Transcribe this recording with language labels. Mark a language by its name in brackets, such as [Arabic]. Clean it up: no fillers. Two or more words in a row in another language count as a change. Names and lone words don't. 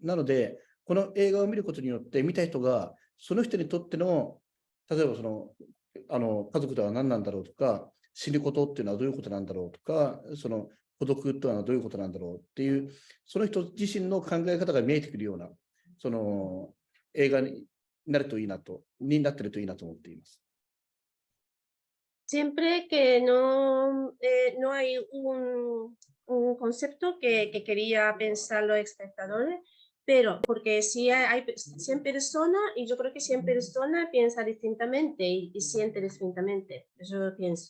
[Japanese] なので、この映画を見ることによって、見た人が、その人にとっての、例えば家族とは何なんだろうとか、死ぬことっていうのはどういうことなんだろうとか、孤独というのはどういうことなんだろうっていう、その人自身の考え方が見えてくるような、映画になってるといいなと思っています。 [Spanish] Siempre que no hay un concepto que quería pensar los espectadores, pero porque sí hay 100 personas y yo creo que 100 personas piensan distintamente y sienten distintamente, eso lo pienso.